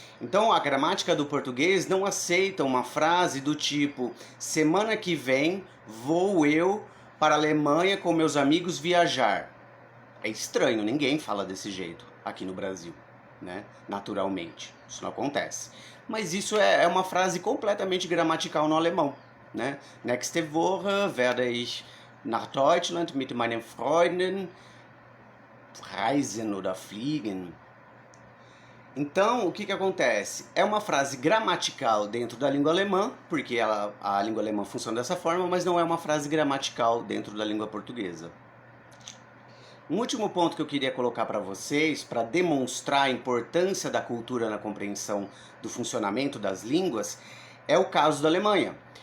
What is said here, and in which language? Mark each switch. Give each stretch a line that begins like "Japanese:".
Portuguese: Então, a gramática do português não aceita uma frase do tipo: semana que vem vou eu para a Alemanha com meus amigos viajar. É estranho, ninguém fala desse jeito aqui no Brasil, né? Naturalmente, isso não acontece. Mas isso é uma frase completamente gramatical no alemão, né?
German: Nächste Woche werde ich nach Deutschland mit meinen Freunden reisen oder fliegen.
Portuguese: Então, o que acontece? É uma frase gramatical dentro da língua alemã, porque a língua alemã funciona dessa forma, mas não é uma frase gramatical dentro da língua portuguesa. Um último ponto que eu queria colocar para vocês, para demonstrar a importância da cultura na compreensão do funcionamento das línguas, é o caso da Alemanha.